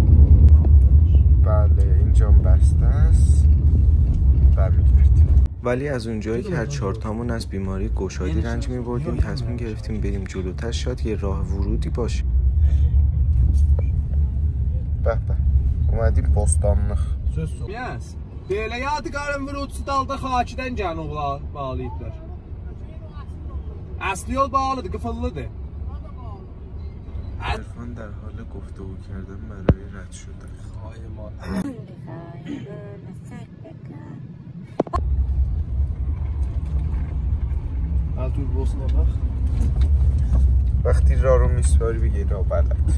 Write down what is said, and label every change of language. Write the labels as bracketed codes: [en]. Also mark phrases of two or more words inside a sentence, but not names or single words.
[fa] بله اینجا بسته است. برمیگردیم. ولی از اونجایی که هر 4 تامون از بیماری گشادی رنج می‌بردیم تصمیم گرفتیم بریم جلوتر شاید یه راه ورودی باشه. به اومدیم Bostanlıq. [en] Yes. [az] Belə yadigarın vurudçu dalda Xakidən cənubla bağlayıblar. Əsli yol bağlıdır, qıfıllıdır. [fa] عرفان در حال گفتگو کردن برای رد شدن. وقتی راه رو میسپاری بگی راه بلد.